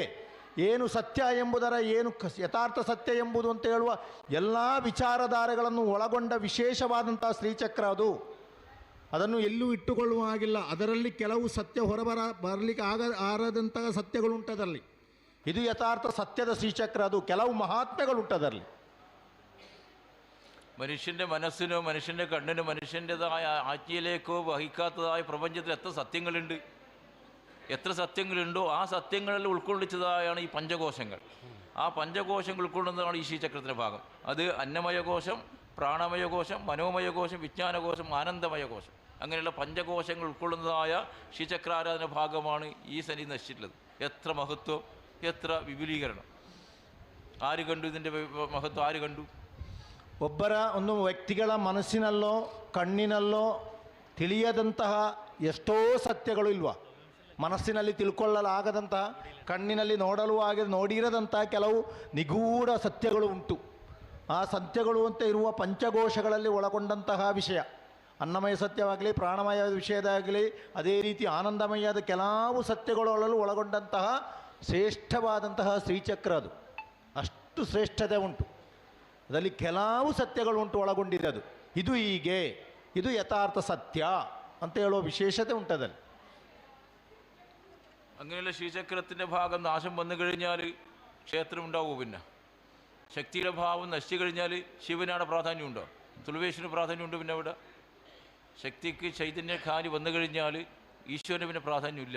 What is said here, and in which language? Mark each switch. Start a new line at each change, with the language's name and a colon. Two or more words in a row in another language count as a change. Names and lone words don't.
Kannada: ಏನು ಸತ್ಯ ಎಂಬುದರ, ಏನು ಯಥಾರ್ಥ ಸತ್ಯ ಎಂಬುದು ಅಂತ ಹೇಳುವ ಎಲ್ಲ ವಿಚಾರಧಾರೆಗಳನ್ನು ಒಳಗೊಂಡ ವಿಶೇಷವಾದಂಥ ಶ್ರೀಚಕ್ರ ಅದು. ಅದನ್ನು ಎಲ್ಲೂ ಇಟ್ಟುಕೊಳ್ಳುವ ಹಾಗಿಲ್ಲ. ಅದರಲ್ಲಿ ಕೆಲವು ಸತ್ಯ ಬರಲಿಕ್ಕೆ ಆರದಂತಹ ಸತ್ಯಗಳುಂಟದರಲ್ಲಿ. ಇದು ಯಥಾರ್ಥ ಸತ್ಯದ ಶ್ರೀಚಕ್ರ. ಅದು ಕೆಲವು ಮಹಾತ್ಮೆಗಳುಂಟದರಲ್ಲಿ.
Malayalam: മനുഷ്യൻ്റെ മനസ്സിനോ മനുഷ്യൻ്റെ കണ്ണിനോ മനുഷ്യൻ്റെതായ ആജ്ഞയിലേക്കോ വഹിക്കാത്തതായ പ്രപഞ്ചത്തിൽ എത്ര സത്യങ്ങളുണ്ടോ ആ സത്യങ്ങളിൽ ഉൾക്കൊള്ളിച്ചതായാണ് ഈ പഞ്ചകോശങ്ങൾ. ആ പഞ്ചകോശങ്ങൾ ഉൾക്കൊള്ളുന്നതാണ് ഈ ശ്രീചക്രത്തിൻ്റെ ഭാഗം. അത് അന്നമയകോശം, പ്രാണമയകോശം, മനോമയകോശം, വിജ്ഞാനകോശം, ആനന്ദമയകോശം, അങ്ങനെയുള്ള പഞ്ചകോശങ്ങൾ ഉൾക്കൊള്ളുന്നതായ ശ്രീചക്രാരാധന ഭാഗമാണ് ഈ സന്നിധി നശിച്ചിട്ടുള്ളത്. എത്ര മഹത്വം, എത്ര വിപുലീകരണം! ആര് കണ്ടു ഇതിൻ്റെ മഹത്വം? ആര് കണ്ടു?
Kannada: ಒಬ್ಬರ ಒಂದು ವ್ಯಕ್ತಿಗಳ ಮನಸ್ಸಿನಲ್ಲೋ ಕಣ್ಣಿನಲ್ಲೋ ತಿಳಿಯದಂತಹ ಎಷ್ಟೋ ಸತ್ಯಗಳು ಇಲ್ವಾ? ಮನಸ್ಸಿನಲ್ಲಿ ತಿಳ್ಕೊಳ್ಳಲಾಗದಂತಹ, ಕಣ್ಣಿನಲ್ಲಿ ನೋಡಿರದಂತಹ ಕೆಲವು ನಿಗೂಢ ಸತ್ಯಗಳು ಉಂಟು. ಆ ಸತ್ಯಗಳು ಅಂತ ಇರುವ ಪಂಚಕೋಶಗಳಲ್ಲಿ ಒಳಗೊಂಡಂತಹ ವಿಷಯ, ಅನ್ನಮಯ ಸತ್ಯವಾಗಲಿ, ಪ್ರಾಣಮಯ ವಿಷಯದಾಗಲಿ, ಅದೇ ರೀತಿ ಆನಂದಮಯದ ಕೆಲವು ಸತ್ಯಗಳಲ್ಲೂ ಒಳಗೊಂಡಂತಹ ಶ್ರೇಷ್ಠವಾದಂತಹ ಶ್ರೀಚಕ್ರ ಅದು. ಅಷ್ಟು ಶ್ರೇಷ್ಠತೆ ಉಂಟು ಅದರಲ್ಲಿ. ಕೆಲವು ಸತ್ಯಗಳು ಉಂಟು ಒಳಗೊಂಡಿದೆ ಅದು. ಇದು ಹೀಗೆ, ಇದು ಯಥಾರ್ಥ ಸತ್ಯ ಅಂತ ಹೇಳುವ ವಿಶೇಷತೆ ಉಂಟದಲ್ಲಿ.
Malayalam: അങ്ങനെയുള്ള ശ്രീചക്രത്തിൻ്റെ ഭാഗം നാശം വന്നു കഴിഞ്ഞാൽ ക്ഷേത്രം ഉണ്ടാവുമോ? പിന്നെ ശക്തിയുടെ ഭാവം നശിച്ചു കഴിഞ്ഞാൽ ശിവനാണ് പ്രാധാന്യമുണ്ടോ? തുളുവേശ്വരന് പ്രാധാന്യമുണ്ട്? പിന്നെ അവിടെ ശക്തിക്ക് ചൈതന്യക്കാരി വന്നു കഴിഞ്ഞാൽ ഈശ്വരന് പിന്നെ പ്രാധാന്യമില്ല.